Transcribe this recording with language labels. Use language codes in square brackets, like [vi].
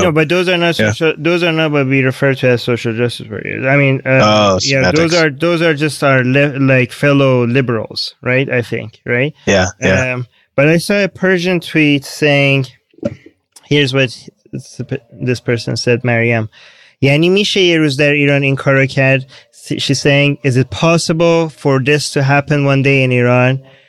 [en] no, but those are not those are not what we refer to as social justice warriors. I mean, those are just our like fellow liberals, right? I think, right? Yeah. But I saw a Persian tweet saying, here's what this person said, Mariam. [fa] یعنی میشه یه روز در ایران این کارو کرد. [en] She's saying, is it possible for this to happen one day in Iran?